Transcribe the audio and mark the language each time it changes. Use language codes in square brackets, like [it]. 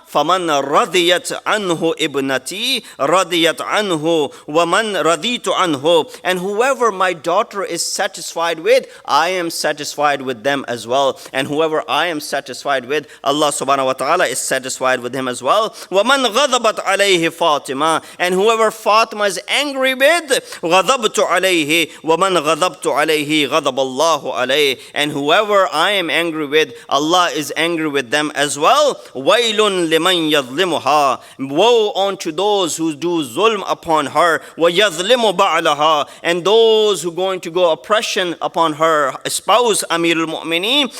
[ar] Faman radiyat anhu ibnati radiyat anhu waman raditu anhu. [en] And whoever my daughter is satisfied with, I am satisfied with them as well. And whoever I am satisfied with, Allah subhanahu wa ta'ala is satisfied with him as well. [ar] وَمَنْ غَضَبَتْ عَلَيْهِ فَاطِمَةٌ. [en] And whoever Fatima is angry with, [ar] غَضَبْتُ عَلَيْهِ وَمَنْ غَضَبْتُ عَلَيْهِ غَضَبَ اللَّهُ عَلَيْهِ. [en] And whoever I am angry with, Allah is angry with them as well. [ar] وَيْلٌ لِمَنْ يَظْلِمُهَا. [en] Woe unto those who do zulm upon her. [ar] وَيَظْلِمُ بَعْلَهَا. [en] And those who are going to go oppression upon her spouse, Amir al-Mu'mineen.